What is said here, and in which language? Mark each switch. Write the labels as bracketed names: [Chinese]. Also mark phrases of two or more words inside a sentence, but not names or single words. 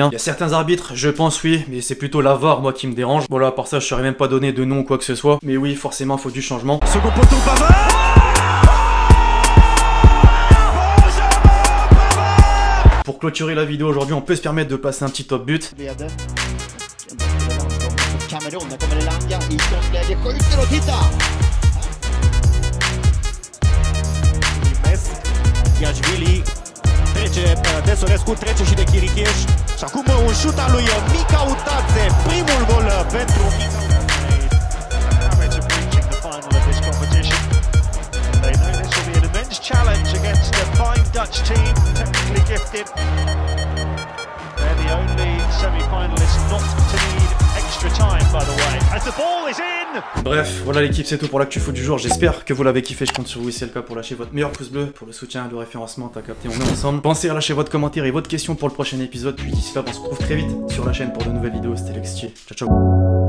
[French] Il y a certains arbitres, je pense oui, mais c'est plutôt la VAR, moi, qui me dérange. Voilà, par ça, je saurais même pas donner de nom ou quoi que ce soit. Mais oui, forcément, faut du changement. Second poteau, Pavard. Pour clôturer la vidéo aujourd'hui, on peut se permettre de passer un petit top but. [Romanian] Iashvili trece, Desorescu trece și de Chiricheș și acum un șut al lui Mica Utadze, primul gol pentru [English] They know this will be an immense challenge against a fine Dutch team, technically gifted. They're the only semi-finalists not to need extra time, by the way, as the ball is in. [French] Bref, voilà l'équipe, c'est tout pour l'actu foot du jour. J'espère que vous l'avez kiffé. Je compte sur vous, si c'est le cas, pour lâcher votre meilleur pouce bleu, pour le soutien, le référencement, t'as capté, on est ensemble. Pensez à lâcher votre commentaire et votre question pour le prochain épisode. Puis d'ici là, on se retrouve très vite sur la chaîne pour de nouvelles vidéos. C'était Lexi. Ciao, ciao.